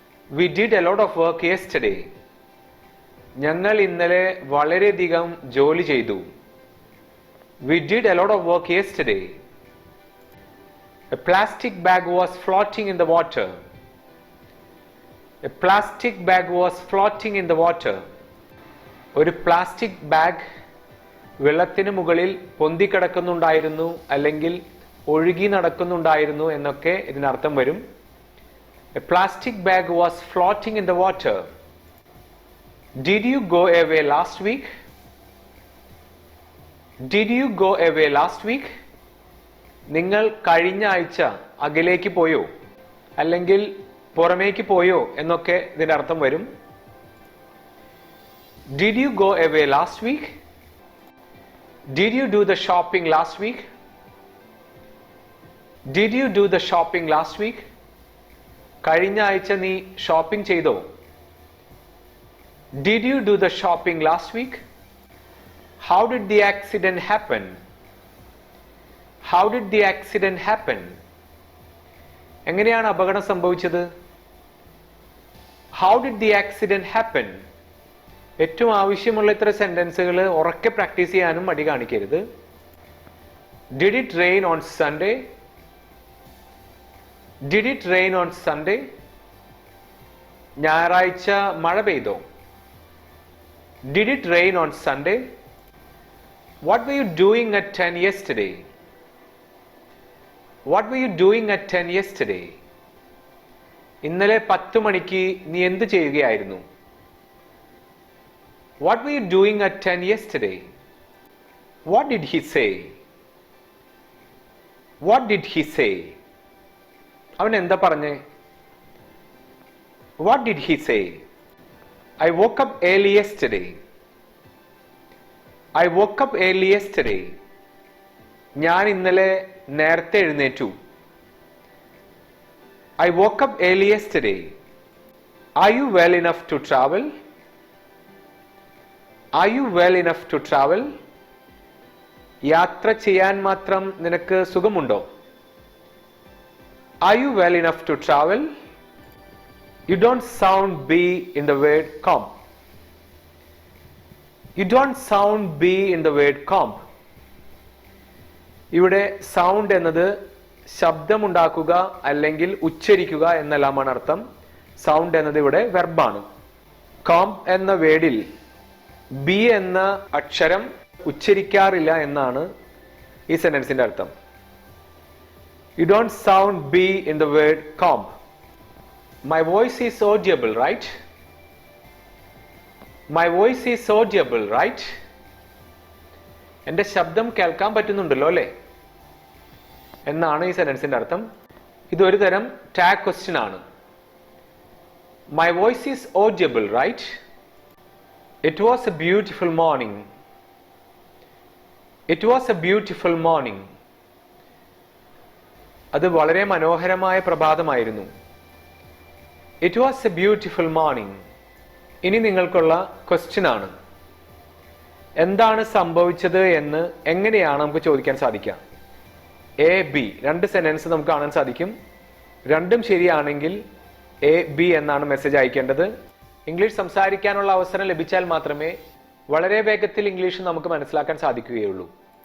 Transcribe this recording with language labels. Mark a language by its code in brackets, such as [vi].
[en] We did a lot of work yesterday. [ml] ഞങ്ങൾ ഇന്നലെ വളരെയധികം ജോലി ചെയ്തു. [en] We did a lot of work yesterday. A plastic bag was floating in the water. A plastic bag was floating in the water. [ml] ഒരു plastic bag വെള്ളത്തിന് മുകളിൽ പൊന്തിക്കിടക്കുന്നുണ്ടായിരുന്നു അല്ലെങ്കിൽ ഒഴുകി നടക്കുന്നുണ്ടായിരുന്നു എന്നൊക്കെ ഇതിനർത്ഥം വരും. [en] A plastic bag was floating in the water. Did you go away last week? Did you go away last week? [ml] നിങ്ങൾ കഴിഞ്ഞ ആഴ്ച അകലേക്ക് പോയോ അല്ലെങ്കിൽ പുറമേക്ക് പോയോ എന്നൊക്കെ ഇതിന്റെ അർത്ഥം വരും. [en] Did you go away last week? Did you do the shopping last week? Did you do the shopping last week? [ml] കഴിഞ്ഞ ആഴ്ച നീ ഷോപ്പിംഗ് ചെയ്തോ? [en] Did you do the shopping last week? How did the accident happen? How did the accident happen? [ml] എങ്ങനെയാണ് അപകടം സംഭവിച്ചത്? [en] How did the accident happen? [ml] ഏറ്റവും ആവശ്യമുള്ള ഇത്ര സെന്റൻസുകൾ ഉറക്കെ പ്രാക്ടീസ് ചെയ്യാനും മടി കാണിക്കരുത്. [en] Did it rain on Sunday? Did it rain on Sunday? [ml] ഞായറാഴ്ച മഴ പെയ്തോ? [en] Did it rain on Sunday? What were you doing at 10 yesterday? What were you doing at 10 yesterday? [ml] ഇന്നലെ 10 മണിക്ക് നീ എന്ത് ചെയ്യുകയായിരുന്നു? [en] What were you doing at 10 yesterday? What did he say? What did he say? [ml] അവൻ എന്താ പറഞ്ഞേ? [en] What did he say? I woke up early yesterday. I woke up early yesterday. [ml] ഞാൻ ഇന്നലെ നേരത്തെ എഴുന്നേറ്റു. [en] I woke up early yesterday. Are you well enough to travel? Are you well enough to travel? [ml] യാത്ര ചെയ്യാൻ മാത്രം നിനക്ക് സുഖമുണ്ടോ? [en] Are you well enough to travel? You don't sound B in the word comp. You don't sound B in the word comp. [ml] ഇവിടെ sound എന്നത് ശബ്ദമുണ്ടാക്കുക അല്ലെങ്കിൽ ഉച്ചരിക്കുക എന്നെല്ലാമാണ് അർത്ഥം. Sound എന്നത് ഇവിടെ വെർബാണ്. കോംപ് എന്ന വേർഡിൽ ബി എന്ന അക്ഷരം ഉച്ചരിക്കാറില്ല എന്നാണ് ഈ സെന്റൻസിന്റെ അർത്ഥം. [en] You don't sound B in the word comp. My voice is audible, right? My voice is audible, right? [ml] എൻ്റെ ശബ്ദം കേൾക്കാൻ പറ്റുന്നുണ്ടല്ലോ അല്ലേ എന്നാണ് ഈ സെന്റൻസിന്റെ അർത്ഥം. ഇതൊരു തരം ടാഗ് ക്വസ്റ്റ്യൻ ആണ്. [en] My voice is audible, right? It was a beautiful morning. It was a beautiful morning. [ml] അത് വളരെ മനോഹരമായ പ്രഭാതമായിരുന്നു. [en] It was a beautiful morning. [ml] ഇനി നിങ്ങൾക്കുള്ള ക്വസ്റ്റ്യൻ ആണ്. എന്താണ് സംഭവിച്ചത് എന്ന് എങ്ങനെയാണ് നമുക്ക് ചോദിക്കാൻ സാധിക്കുക? എ ബി രണ്ട് സെന്റൻസ് നമുക്ക് കാണാൻ സാധിക്കും. രണ്ടും ശരിയാണെങ്കിൽ എ ബി എന്നാണ് മെസ്സേജ് അയക്കേണ്ടത്. ഇംഗ്ലീഷ് സംസാരിക്കാനുള്ള അവസരം ലഭിച്ചാൽ മാത്രമേ വളരെ വേഗത്തിൽ ഇംഗ്ലീഷ് നമുക്ക് മനസ്സിലാക്കാൻ സാധിക്കുകയുള്ളൂ.